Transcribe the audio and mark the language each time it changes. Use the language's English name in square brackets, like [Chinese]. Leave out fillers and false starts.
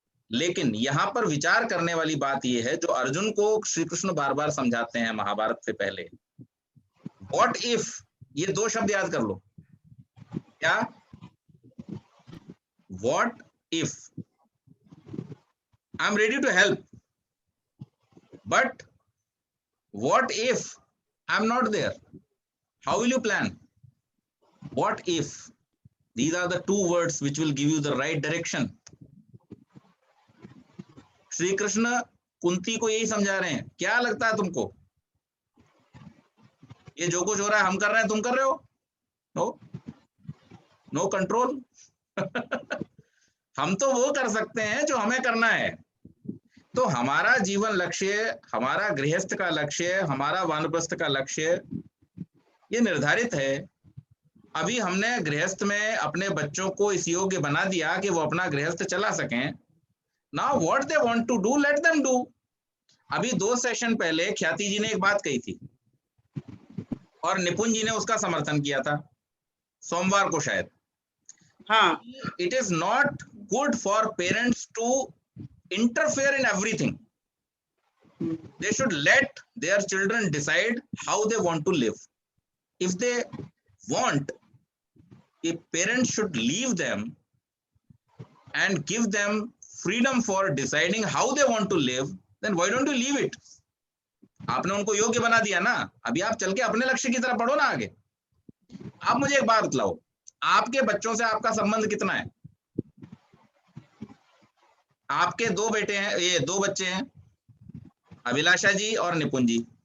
[Hindi] लेकिन यहाँ पर विचार करने वाली बात यह है, जो अर्जुन को श्री कृष्ण बार बार समझाते हैं महाभारत से पहले, [English] what if, [Hindi] ये दो शब्द याद कर लो। क्या? [English] What if I am ready to help, but what if I'm not there? How will you plan? What if? These are the two words which will give you the right direction. [Hindi] Shri Krishna Kunti को यही समझा रहे हैं। क्या लगता है तुमको, ये जो कुछ हो रहा है हम कर रहे हैं, तुम कर रहे हो? [English] No control. [Hindi] हम तो वो कर सकते हैं जो हमें करना है। तो हमारा जीवन लक्ष्य, हमारा गृहस्थ का लक्ष्य, हमारा वानप्रस्थ का लक्ष्य ये निर्धारित है। अभी हमने गृहस्थ में अपने बच्चों को इस योग्य बना दिया कि वो अपना गृहस्थ चला सकें। [English] Now what they want to do, let them do. [Hindi] अभी 2 सेशन पहले ख्याति जी ने एक बात कही थी और निपुण जी ने उसका समर्थन किया था, सोमवार को शायद। हाँ, [English] It is not good for parents to interfere in everything. They should let their children decide how they want to live. If they want, a parent should leave them and give them freedom for deciding how they want to live, then why don't you leave it? [Hindi] आपने उनको योग्य बना दिया ना, अभी आप चल के अपने लक्ष्य की तरफ बढ़ो ना आगे। आप मुझे एक बात बताओ, आपके बच्चों से आपका संबंध कितना है? आपके 2 बेटे हैं, ये 2 बच्चे हैं, अभिलाषा जी और निपुण जी।